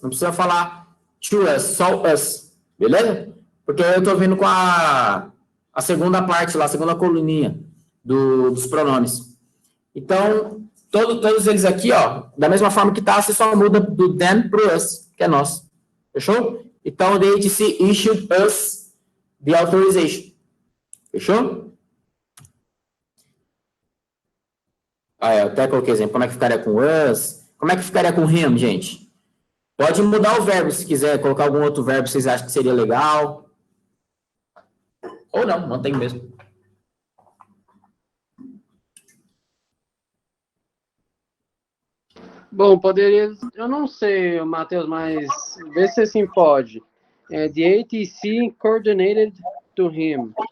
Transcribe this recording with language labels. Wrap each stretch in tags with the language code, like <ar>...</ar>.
<pt>Não precisa falar to us, só us. Beleza? Porque eu estou vendo com a segunda parte lá, a segunda coluninha dos pronomes. Então, todos eles aqui, ó, da mesma forma que tá, você só muda do them pro us, que é nós. Fechou?</pt> <en>Então, the ATC issued us the authorization.</en> <pt>Fechou? Eu até coloquei exemplo. Como é que ficaria com us? Como é que ficaria com him, gente? Pode mudar o verbo se quiser, colocar algum outro verbo que vocês acham que seria legal. Ou não, mantém mesmo. Bom, poderia, eu não sei, Matheus, mas vê se assim pode.</pt> <en>The ATC coordinated to him.</en>